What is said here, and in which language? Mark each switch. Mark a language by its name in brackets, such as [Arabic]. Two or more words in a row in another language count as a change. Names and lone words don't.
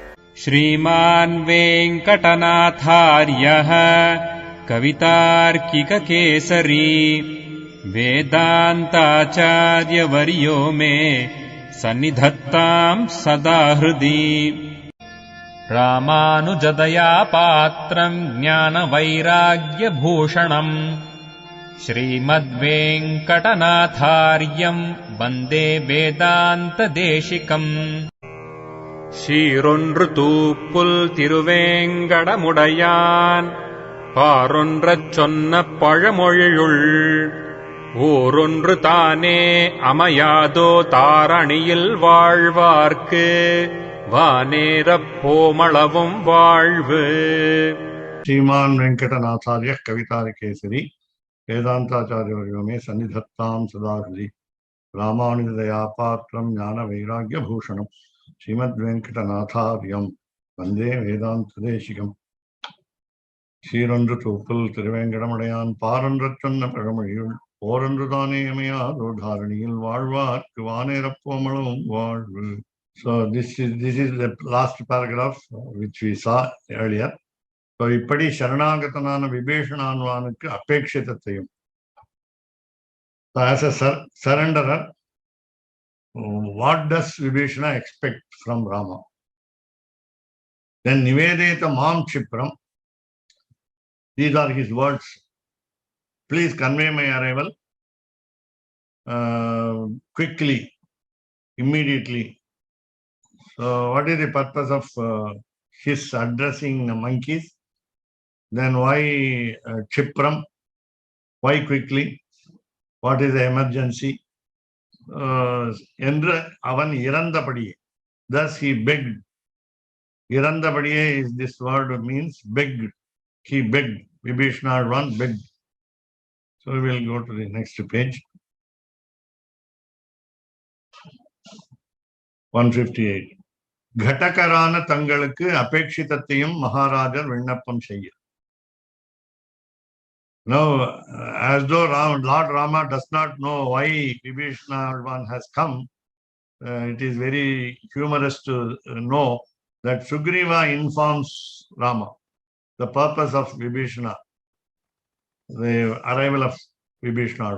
[Sanskrit] श्रीमान् वेङ्कटनाथार्यः कवितार्किककेसरी वेदान्ताचार्यवर्यो मे सन्निधत्ताम् सदा हृदि। रामानुजदया पात्रम् ज्ञानवैराग्यभूषणम् श्रीमद्वेङ्कटनाथार्यम् वन्दे वेदान्तदेशिकम्। [Tamil] சீரொன்று தூப்புல் திருவேங்கடமுடையான் பாரொன்றச் சொன்ன பழமொழியுள் ஊரொன்று தானே அமையாதோ தாரணியில் வாழ்வார்க்கு வானேரப் போமளவும் வாழ்வு. [Sanskrit] श्रीमान वेंकटनाथार्य कवितार्किकेसरी वेदांताचार्यवर्यो मे सन्निधत्तां सदा हृदि। रामानुजदयापात्रं ज्ञानवैराग्यभूषणं श्रीमद्वेङ्कटनाथार्यं वन्दे वेदान्तदेशिकम्. [Tamil] சீரொன்று தூப்புல் திருவேங்கடமுடையான் பாரொன்றச் சொன்ன பழமொழியுள் ஓரொன்று தானே அமையாதோ தாரணியில் வாழ்வார்க்கு வானேரப்போமளவும் வாழ்வு. [English] So this is the last paragraph which we saw earlier. [Tamil] So இப்படி சரணாகதனான விபீஷணான்வானுக்கு அபேட்சிதத்தையும், [English] so as a surrenderer, what does Vibhishana expect from Rama? [Sanskrit] Then निवेदयत मां क्षिप्रम्, [English] these are his words. Please convey my arrival quickly, immediately. So what is the purpose of his addressing the monkeys? Then why Chipram? Why quickly? What is the emergency? [Tamil] என்று அவன் இறந்தபடியே, [English] thus he begged. இறந்தபடியே is this word means begged. He begged. Vibhishana one begged. So we will go to the next page. 158. [Tamil] கடகரான தங்களுக்கு அபேட்சிதத்தையும் மகாராஜர் விண்ணப்பம் செய்ய. [English] Now, as though Lord Rama does not know why Vibhishana has come, it is very humorous to know that Sugriva informs Rama the purpose of Vibhishana, the arrival of Vibhishana.